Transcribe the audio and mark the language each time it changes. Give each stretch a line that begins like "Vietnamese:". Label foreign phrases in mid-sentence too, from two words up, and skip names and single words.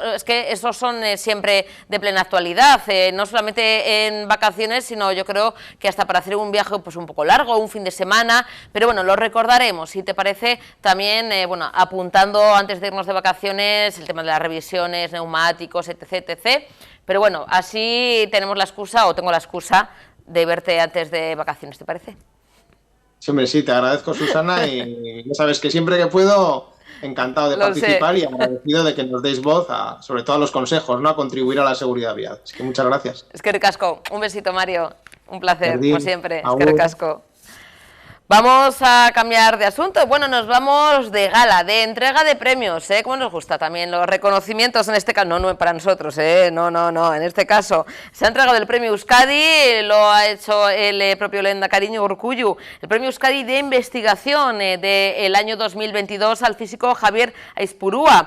Spanish: Es que esos son siempre de plena actualidad, no solamente en vacaciones, sino yo creo que hasta para hacer un viaje pues un poco largo, un fin de semana, pero bueno, lo recordaremos, si te parece, también, bueno, apuntando antes de irnos de vacaciones el tema de las revisiones, neumáticos, etc, etc, pero bueno, así tenemos la excusa, o tengo la excusa, de verte antes de vacaciones, ¿te parece? Sí, hombre, sí, te agradezco, Susana, y ya sabes que siempre que puedo, encantado de participar y agradecido de que nos deis voz, sobre todo a los consejos, ¿no? A contribuir a la seguridad vial. Así que muchas gracias.
Basque: Eskerrik asko,
Spanish: un besito, Mario. Un placer, Perdín. como siempre.
Basque: Agur. Eskerrik asko.
Spanish: Vamos a cambiar de asunto. Bueno, nos vamos de gala, de entrega de premios, ¿eh? Como nos gusta también los reconocimientos en este caso. No para nosotros, no. En este caso se ha entregado el premio Euskadi, lo ha hecho el propio Lehendakari Iñigo Urkullu, el premio Euskadi de investigación del año 2022 al físico Javier Aizpurua.